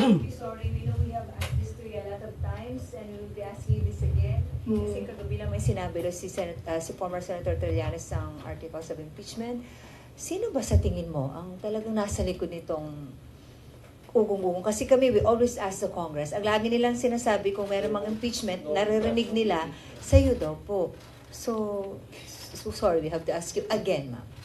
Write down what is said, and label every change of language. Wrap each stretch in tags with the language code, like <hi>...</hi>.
<en>Sorry, we know we have asked this to you a lot of times and we will be asking you this again.</en> <tl>Kasi kagabi lang may sinabi si former Senator Trillanes ng articles of impeachment. Sino ba sa tingin mo ang talagang nasa likod nitong ugong-ugong? Kasi kami,</tl> <en>we always ask the Congress.</en> <tl>Ang lagi nilang sinasabi kung meron mang impeachment, naririnig nila, sa'yo daw po.</tl> <en>So sorry, we have to ask you again, ma'am.</en>